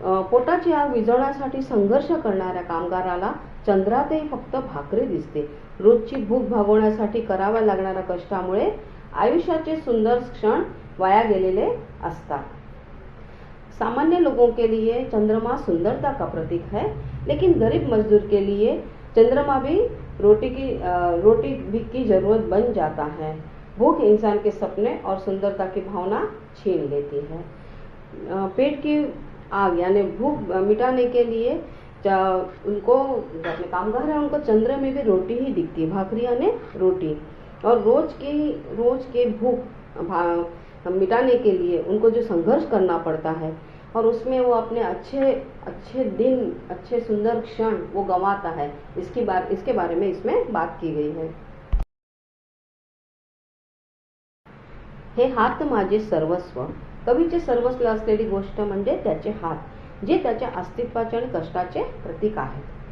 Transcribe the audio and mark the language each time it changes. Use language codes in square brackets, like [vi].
[mr] पोटाची आग विझवण्यासाठी संघर्ष करणाऱ्या कामगाराला चंद्रातही फक्त भाकरी दिसते। रोजची भूक भागवण्यासाठी कराव्या लागणाऱ्या कष्टामुळे आयुष्याचे सुंदर क्षण वाया गेलेले असतात। [hi] सामान्य लोगों के लिए चंद्रमा सुंदरता का प्रतीक है, लेकिन गरीब मजदूर के लिए चंद्रमा भी रोटी की जरूरत बन जाता है। भूख इंसान के सपने और सुंदरता की भावना छीन लेती है। पेट की आग यानी भूख मिटाने के लिए उनको जो अपने कामगार हैं उनको चंद्र में भी रोटी ही दिखती है, भाकरी यानी रोटी। और रोज के भूख मिटाने के लिए उनको जो संघर्ष करना पड़ता है और उसमें वो अपने अच्छे दिन, अच्छे सुंदर क्षण वो गंवाता है, इसके बारे में इसमें बात की गई है। [mr] हे हात माझे सर्वस्व। कवीचे सर्वस्व असलेली गोष्ट म्हणजे त्याचे हात, जे त्याच्या अस्तित्वाचे आणि कष्टाचे प्रतीक आहेत।